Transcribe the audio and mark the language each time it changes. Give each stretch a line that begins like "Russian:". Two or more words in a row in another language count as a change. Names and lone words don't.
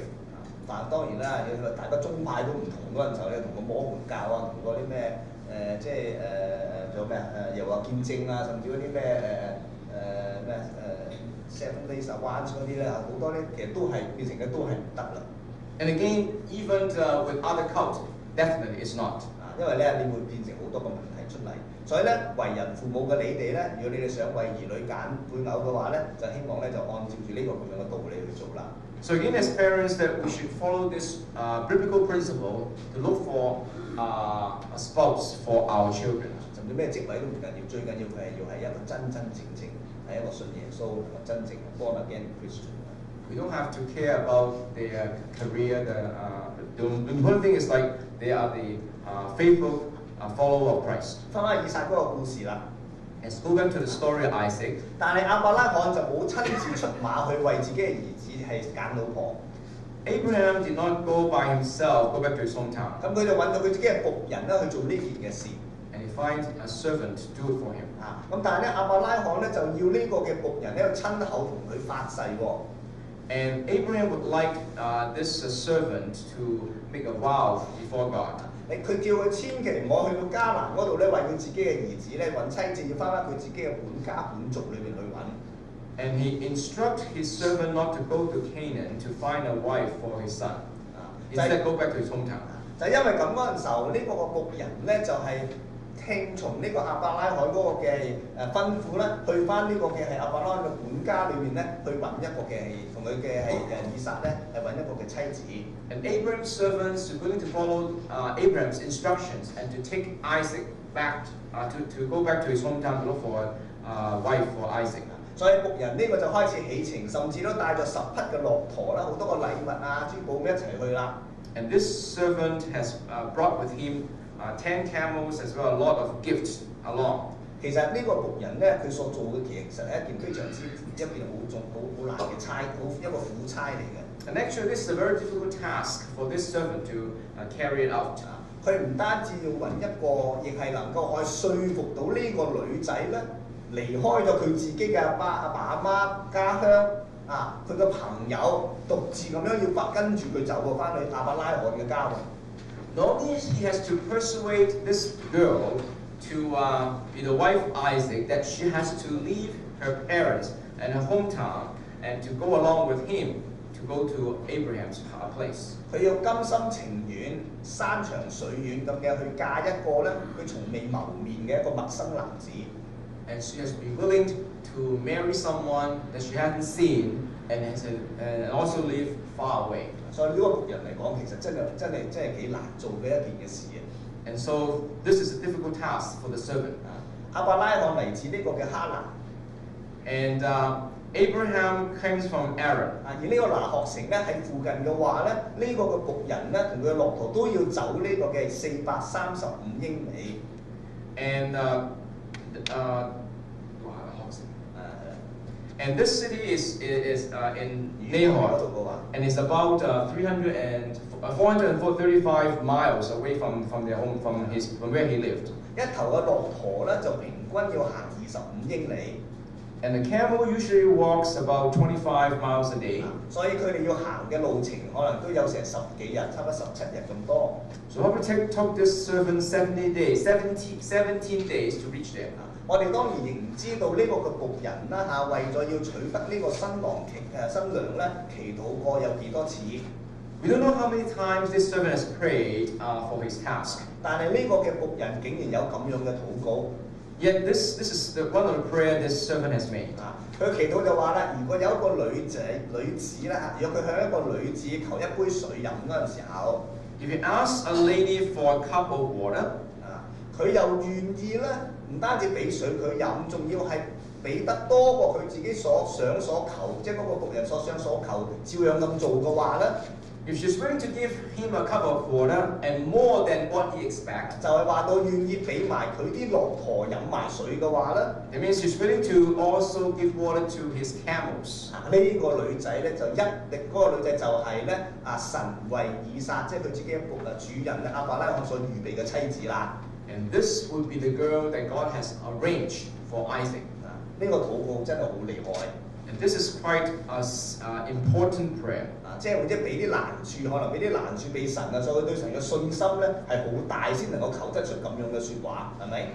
Cantonese: 但當然啦，大家宗派都唔同嗰陣時候咧，同個摩門教啊，同嗰啲咩即係仲有咩又話見證啊，甚至嗰啲咩 Seven Days Advance 嗰啲咧，好多咧其實都係變成嘅都係唔得啦。
English: And again, even with other cults, definitely is not.
Cantonese: 因為咧你會變成好多個問題出嚟，所以咧為人父母嘅你哋咧，如果你哋想為兒女揀配偶嘅話咧，就希望咧就按照住呢個咁樣嘅道理去做啦。
English: So again, as parents, that we should follow this biblical principle to look for a spouse for our children.
Cantonese: 甚至咩職位都唔緊要，最緊要佢係要係一個真正係一個信耶穌真正
English: born again Christian。 We don't have to care about their career. The important thing is like they are the faithful follower of Christ.
Cantonese: 翻返以撒嗰個故事啦。
English: Let's go back to the story of Isaac.
Cantonese: 但係亞伯拉罕就冇親自出馬去為自己嘅兒子係揀老婆。
English: Abraham did not go by himself, go back to his hometown.
Cantonese: 咁佢就揾到佢自己嘅僕人咧去做呢件嘅事。
English: And he finds a servant to do it for him.
Cantonese: 咁但係咧亞伯拉罕咧就要呢個嘅僕人咧親口同佢發誓喎。
English: And Abraham would like this servant to make a vow before God.
Cantonese: 佢叫佢千祈唔好去到迦南嗰度咧，為佢自己嘅兒子咧揾妻子，要翻佢自己嘅本家本族裏面去揾。
English: And he instructs his servant not to go to Canaan to find a wife for his son. Instead, go back to his hometown.
Cantonese: 就因為咁嗰陣時候，呢個僕人咧就係聽從呢個亞伯拉罕嗰個嘅吩咐咧，去翻呢個嘅係亞伯拉罕嘅本家裏面咧，去揾一個嘅係同佢嘅係以撒咧係揾一個嘅妻子。
English: And Abraham's servants are willing to follow Abraham's instructions and to take Isaac back to go back to his hometown to look for a wife for Isaac.
Cantonese: 所以僕人呢個就開始起程，甚至都帶咗10匹嘅駱駝啦，好多個禮物啊、珠寶咁一齊去啦。
English: And this servant has brought with him 10 camels as well a lot of gifts along.
Cantonese: 其實呢個僕人咧，佢所做嘅其實係一件非常之一件好難嘅差，一個苦差嚟嘅。
English: And actually, this is a very difficult task for this servant to carry it out.
Cantonese: 佢唔單止要揾一個，亦係能夠可以說服到呢個女仔咧，離開咗佢自己嘅阿爸阿媽家鄉佢嘅朋友，獨自咁樣要跟住佢走翻去亞伯拉罕嘅家。
English: Not only he has to persuade this girl to be the wife of Isaac, that she has to leave her parents and her hometown and to go along with him to go to Abraham's place.
Cantonese: 佢要甘心情願、山長水遠咁嘅去嫁一個咧，佢從未謀面嘅一個陌生男子。
English: and she has been willing to marry someone that she hadn't seen and also live far away.
Cantonese: 所以呢個僕人嚟講，其實真係幾難做嘅一件嘅事嘅。
English: And so this is a difficult task for the servant.
Cantonese: 亞伯拉罕嚟自呢個嘅哈蘭，
English: And Abraham comes from Aram.
Cantonese: 而呢個拿鶴城咧喺附近嘅話咧，呢、個嘅僕人咧同佢嘅駱駝都要走呢個嘅435英里。
English: And and this city is in Nahor, and it's about 435 miles away from their home, from where he lived.
Cantonese: 一頭嘅駱駝咧就平均要行25英里，
English: And the camel usually walks about 25 miles a day.
Cantonese: 所以佢哋要行嘅路程可能都有成10幾日，差唔多17日咁多。
English: So it took this servant 17 days to reach there.
Cantonese: 我哋當然亦唔知道呢個嘅僕人啦嚇，為咗要取得呢個新娘咧，祈禱過有幾多次。
English: We don't know how many times this servant has prayed for his task.
Cantonese: 但係呢個嘅僕人竟然有咁樣嘅禱告。
English: Yet this is one of the prayer this servant has made.
Cantonese: 佢祈禱就話啦，如果有一個女子咧嚇，如果佢向一個女子求一杯水飲嗰陣時候，
English: If you ask a lady for a cup of water,
Cantonese: 佢又願意咧，唔單止俾水佢飲，仲要係俾得多過佢自己所想所求，即係嗰個僕人所想所求，照樣咁做嘅話咧，
English: if she's willing to give him a cup of water and more than what he expects,
Cantonese: 就係話到願意俾埋佢啲駱駝飲埋水嘅話咧，
English: it means she's willing to also give water to his camels.
Cantonese: 呢個女仔咧就一定嗰個女仔就係咧神為以撒，即係佢自己主人咧亞伯拉罕所預備嘅妻子啦。
English: And this would be the girl that God has arranged for Isaac.
Cantonese: 呢個禱告真係好厲害。
English: And this is quite an important prayer.
Cantonese: 即係或者俾啲難處，可能俾啲難處俾神啊，所以佢對神嘅信心咧係好大，先能夠求得出咁樣嘅説話，係咪？